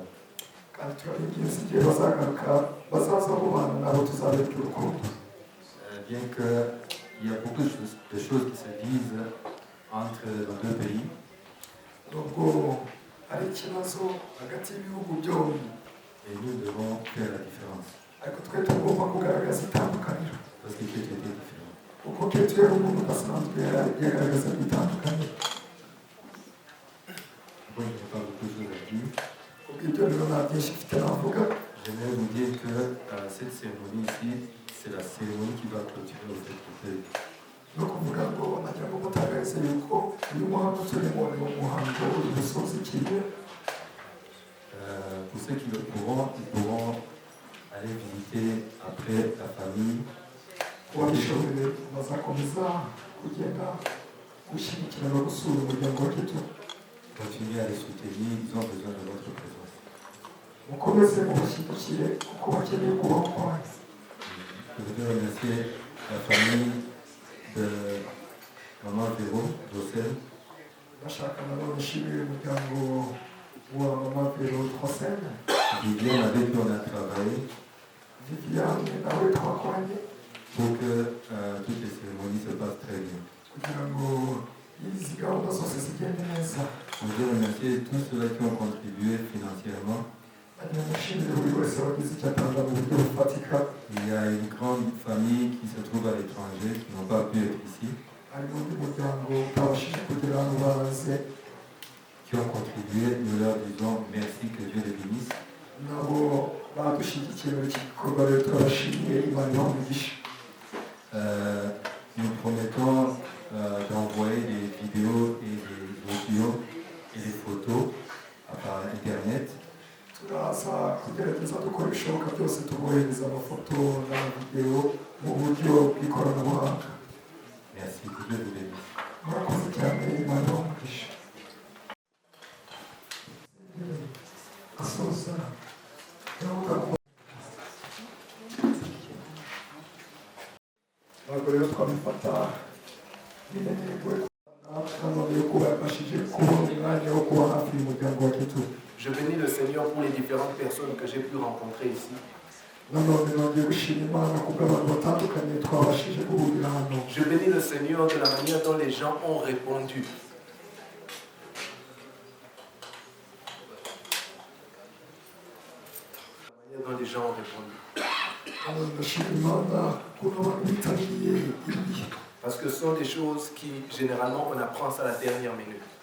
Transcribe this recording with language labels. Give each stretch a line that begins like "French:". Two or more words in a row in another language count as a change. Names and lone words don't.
Kinyarwanda: Kandi turabibwiza igihe bazagaruka bazaza mu bana nabo tuzabereka urukundo.
French: Bien qu'il y a beaucoup de choses qui se disent entre nos deux pays.
Kinyarwanda: Nubwo hari ikibazo hagati y'ibihugu byombi
French: Et nous devons faire la différence.
Kinyarwanda: ariko twe tugomba kugaragaza itandukaniro
French: Parce que Ketu était différent.
Kinyarwanda: kuko Ketu yari umuntu udasanzwe yagaragaza itandukaniro.
French: Bon, je n'ai pas beaucoup de choses à dire.
Kinyarwanda: kubw'ibyo rero nta byinshi mfite navuga.
French: J'aimerais vous dire que cette cérémonie ici, c'est la cérémonie qui va clôturer le fait de
Kinyarwanda: ni ukuvuga ngo nagira ngo mutangarize yuko uyu muhango turimo ni umuhango uri gusoza ikigo.
French: Pour ceux qui le pourront, ils pourront aller visiter après la famille.
Kinyarwanda: Ababishoboye bazakomeza kugenda gushyigikira no gusura umuryango wa Ketu.
French: Continuez à les soutenir, ils ont besoin de votre présence.
Kinyarwanda: mukomeze mubashyigikire kuko bakeneye kubaho kwanyu.
French: Je voudrais remercier la famille de Maman Véro, Joseph.
Kinyarwanda: ndashaka nanone nshimire umuryango wa Mama Véro Drosel.
French: Viviane, avec qui on a travaillé.
Kinyarwanda: Viviane nawe twakoranye
French: Pour que toutes les cérémonies se passent très bien.
Kinyarwanda: kugira ngo izi gahunda zose zigende neza.
French: Je voudrais remercier tous ceux qui ont contribué financièrement.
Kinyarwanda: nagira ngo nshimire buri wese wagize icyo atanga mu buryo bufatika.
French: Il y a une grande famille qui se trouve à l'étranger, qui n'ont pas pu être ici.
Kinyarwanda: harimo undi muryango utabashije kugera ahantu baze.
French: Qui ont contribué, nous leur disons merci, que Dieu les bénisse.
Kinyarwanda: nabo badushyigikiye muri iki gikorwa rero turabashimiye Imana ibahe umugisha.
French: Nous promettons d'envoyer des vidéos et des audios et des photos par Internet.
Kinyarwanda: turaza kugerageza dukora ibishoboka byose tubohereza amafoto n'amavidewo mu buryo bw'ikoranabuhanga.
French: Merci, que Dieu vous bénisse.
Kinyarwanda: murakoze cyane Imana ibahe umugisha. asoza ntabwo rero twabifata n'intego nanone yo kuba yabashije kubona umwanya wo kuba hafi y'umuryango wa Ketu.
French: Je bénis le Seigneur pour les différentes personnes que j'ai pu rencontrer ici.
Kinyarwanda: nanone nongeye gushima Imana kubw'abantu batandukanye twabashije guhurira hano.
French: Je bénis le Seigneur de la manière dont les gens ont répondu. La manière dont les gens ont répondu. Parce que ce sont des choses qui, généralement, on apprend ça à la dernière minute.